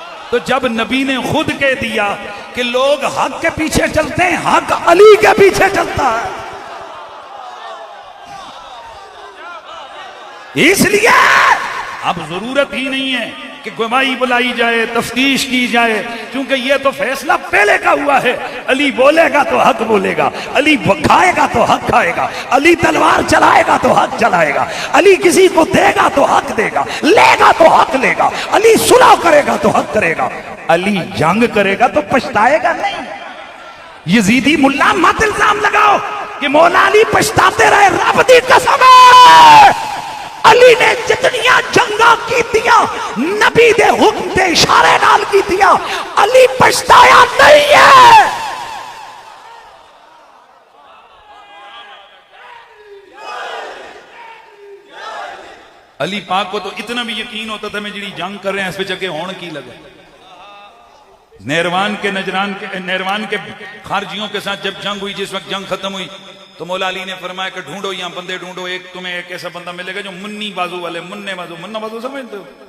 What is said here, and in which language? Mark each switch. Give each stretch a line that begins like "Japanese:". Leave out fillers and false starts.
Urdu: تو جب نبی نے خود کہہ دیا کہ لوگ حق کے پیچھے چلتے ہیں، حق علی کے پیچھے چلتا ہے، اس لیے اب ضرورت ہی نہیں ہے کہ گواہی بلائی جائے، تفتیش کی جائے، کیونکہ یہ تو فیصلہ پہلے کا ہوا ہے. علی بولے گا تو حق بولے گا، علی کھائے گا تو حق کھائے گا، علی تلوار چلائے گا تو حق چلائے گا، علی کسی کو دے گا تو حق دے گا، لے گا تو حق لے گا، علی صلح کرے گا تو حق کرے گا، علی جنگ کرے گا تو پچھتائے گا نہیں. یزیدی ملا مت الزام لگاؤ کہ مولا علی پچھتاتے رہے.
Punjabi: رب دی قسم ہے علی نے جتنیاں جنگاں کیتیاں نبی دے حکم دے اشارے نال
Urdu: کی دیا، علی پچھتایا نہیں ہے۔ علی پاک کو تو اتنا بھی یقین ہوتا تھا میں جڑی جنگ کر رہے ہیں اس پہ چکے ہون کی لگا۔ نیروان کے خارجیوں کے ساتھ جب جنگ ہوئی، جس وقت جنگ ختم ہوئی تو مولا علی نے فرمایا کہ ڈھونڈو یہاں بندے ڈھونڈو، تمہیں ایک ایسا بندہ ملے گا جو منی بازو والے، منا بازو سمجھتے ہو،